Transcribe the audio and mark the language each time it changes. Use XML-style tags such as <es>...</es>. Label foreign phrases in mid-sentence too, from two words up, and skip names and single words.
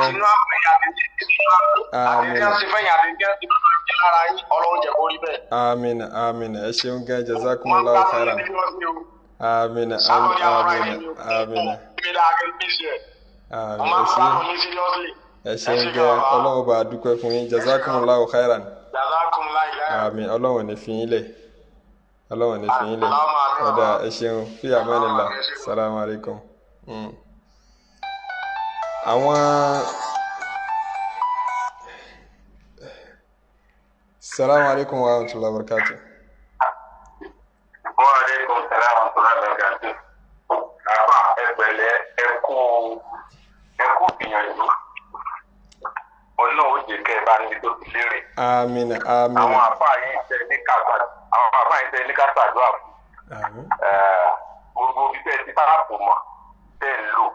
<yo>Àti inú àpẹyà àti tí wọ́n ṣe fẹ́yìn àti tí wọ́n ṣe fẹ́yìn lára yín Ọlọ́run jẹ́ kó rí bẹ́ẹ̀. Àmín. Ẹ ṣeun gan</yo> <ar>جزاكم الله خيرا.</ar> <yo>Amina. Sábọ̀dì àwọn ará Amina. ìlú Amina. ìbí dáa ní ìṣe. Mo máa ń gbádùn yín seriously. Ẹ ṣeun gan, Ọlọ́run bá dúpẹ́ fún yín,</yo> <ar>جزاكم الله خيرا. جزاكم الله خيرا.</ar> <yo>Àmín, Ọlọ́run ní fi yín lẹ̀. Ọlọ́run ní fi yín lẹ̀. Ọ̀dà ẹ ṣeun,</yo> <ar>في أمان الله. السلام عليكم. Àwọn السلام عليكم ورحمة الله وبركاته. وعليكم السلام ورحمة الله وبركاته.</ar> <yo>Àbá ẹgbẹ̀lẹ́ ẹkú ìyànjú. Ọlọ́run ó jẹ́ kẹ́ ẹ bá níbi tó ti lérè. Àmín, àmín. Àwọn àbá yìí tẹ ní kàtàdúrà fún. Gbogbo bí tẹ́ ti bá pò mọ̀ tẹ́ ń lò.</yo>